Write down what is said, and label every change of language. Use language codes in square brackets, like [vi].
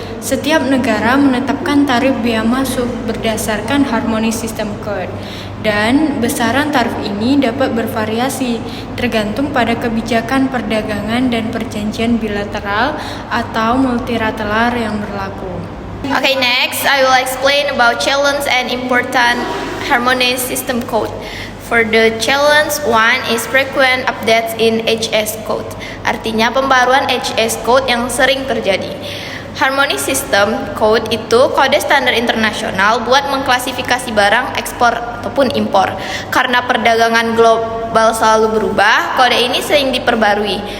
[id] Setiap negara menetapkan tarif bea masuk berdasarkan Harmony System Code. Dan besaran tarif ini dapat bervariasi tergantung pada kebijakan perdagangan dan perjanjian bilateral atau multilateral yang berlaku. [en] Okay, next I will explain about challenge and important Harmony System Code. For the challenge, one is frequent updates in HS code. [id] Artinya pembaruan HS code yang sering terjadi. Harmony System Code itu kode standar internasional buat mengklasifikasi barang ekspor ataupun impor. Karena perdagangan global selalu berubah, kode ini sering diperbarui.